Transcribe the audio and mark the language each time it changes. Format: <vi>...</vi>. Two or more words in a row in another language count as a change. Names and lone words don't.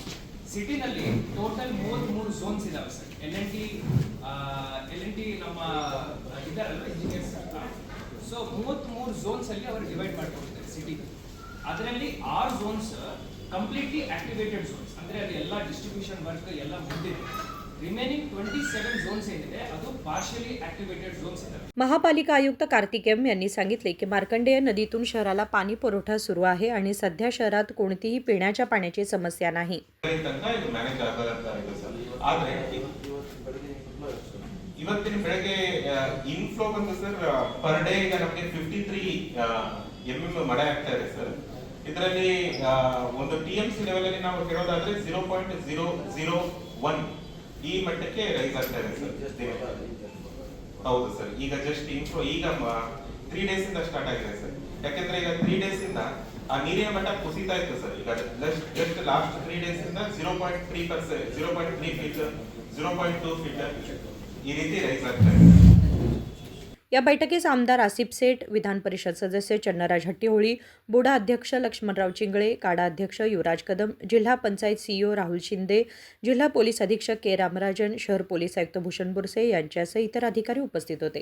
<kn>ಸಿಟಿನಲ್ಲಿ</kn> <en>total 33 zones</en> <kn>ಇದಾವೆ ಸರ್. ಎಲ್.ಎನ್.ಟಿ ನಮ್ಮ ಇದಾರಲ್ಲ ಇಂಜಿನಿಯರ್ಸ್,</kn> <en>so 33 zones</en> <kn>ಅಲ್ಲಿ ಅವರು ಡಿವೈಡ್ ಮಾಡ್ಕೊಂಡಿದ್ದಾರೆ ಸಿಟಿ. ಅದರಲ್ಲಿ 6 ಝೋನ್ಸ್</kn> <en>completely activated zones,</en> <kn>ಅಂದ್ರೆ ಅಲ್ಲಿ ಎಲ್ಲ</kn> <en>distribution work</en> <kn>ಎಲ್ಲ ಮುಗಿದಿದೆ.</kn> <en>remaining 27 zones</en> <kn>ಏನಿದೆ ಅದು</kn> <en>partially activated zones</en> <kn>ಇದಾವೆ.</kn> <mr>महापालिका आयुक्त कार्तिक एम यांनी सांगितले की मार्कंडेय नदीतून शहराला पाणी पुरवठा सुरू आहे आणि सध्या शहरात कोणतीही पिण्याच्या पाण्याची समस्या नाही.</mr> <kn>ಇವತ್ತಿನ ಬೆಳಗ್ಗೆ ಇನ್ಫ್ಲೋ ಬಂದು</kn> <en>sir per day</en> <kn>ಈಗ ನಮಗೆ 53 mm ಮಳೆ ಆಗ್ತಾ ಇದೆ ಸರ್. ಇದರಲ್ಲಿ ಒಂದು</kn> <en>TMC level</en> <kn>ಅಲ್ಲಿ ನಾವು ಹೇಳೋದಾದ್ರೆ 0.001 ಈ ಮಟ್ಟಕ್ಕೆ ರೈಸ್ ಆಗ್ತಾ ಇದೆ ಸರ್. ಹೌದು ಸರ್, ಈಗ</kn> <en>just inflow</en> <kn>ಈಗ</kn> <en>3 days</en> <kn>ಇಂದ ಸ್ಟಾರ್ಟ್ ಆಗಿದೆ ಸರ್. ಯಾಕಂದ್ರೆ ಈಗ</kn> <en>3 days</en> <kn>ಇಂದ ಆ ನೀರಿನ ಮಟ್ಟ ಕುಸಿತಾ ಇತ್ತು ಸರ್. ಈಗ</kn> <en>just last 3 days</en> <kn>ಇಂದ 0.3%,</kn> <en>0.3 feet, 0.2 feet</en> <kn>ಈ ರೀತಿ ರೈಸ್ ಆಗ್ತಾ ಇದೆ.</kn> <mr>या बैठकीस आमदार आसिफ सेठ, विधान परिषद सदस्य चन्नराज हट्टीहोळी, बोडा अध्यक्ष लक्ष्मणराव चिंगळे, काडा अध्यक्ष युवराज कदम, जिल्हा पंचायत सीईओ राहुल शिंदे, जिल्हा पोलीस अधीक्षक के रामराजन, शहर पोलीस आयुक्त भूषण बुरसे यांच्यासह इतर अधिकारी उपस्थित होते.</mr>